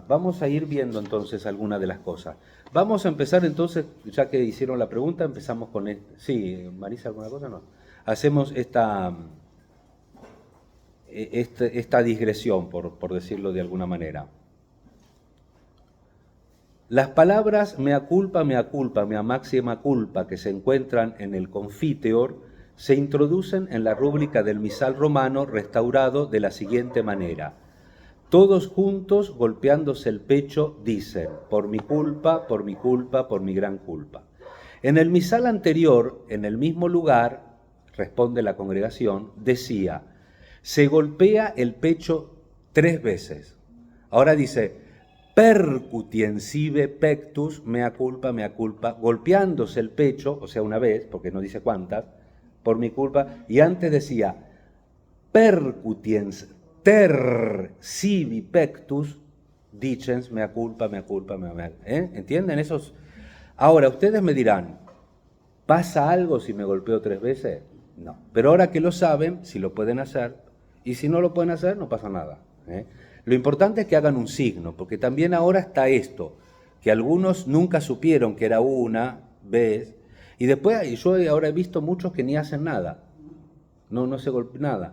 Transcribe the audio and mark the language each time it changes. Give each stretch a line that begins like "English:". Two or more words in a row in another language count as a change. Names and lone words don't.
Spanish: Vamos a ir viendo entonces algunas de las cosas. Vamos a empezar entonces, ya que hicieron la pregunta, empezamos con... Sí, Marisa, ¿alguna cosa? No. hacemos esta digresión, por decirlo de alguna manera. Las palabras
Latin: mea culpa, mea máxima culpa
Spanish: que se encuentran en el Confiteor se introducen en la rúbrica del misal romano restaurado de la siguiente manera. Todos juntos, golpeándose el pecho, dicen, por mi culpa, por mi culpa, por mi gran culpa. En el misal anterior, en el mismo lugar, responde la congregación, decía, se golpea el pecho 3 veces. Ahora dice,
Latin: percutiensive pectus, mea culpa,
Spanish: golpeándose el pecho, o sea, una vez, porque no dice cuántas, por mi culpa, y antes decía,
Latin: percutiens, ter sibi pectus, dicens, mea culpa,
Spanish: ¿entienden esos? Ahora, ustedes me dirán, ¿pasa algo si me golpeo 3 veces? No, pero ahora que lo saben, si lo pueden hacer, y si no lo pueden hacer, no pasa nada, Lo importante es que hagan un signo, porque también ahora está esto, que algunos nunca supieron que era una vez, y después yo ahora he visto muchos que ni hacen nada, no se golpean nada.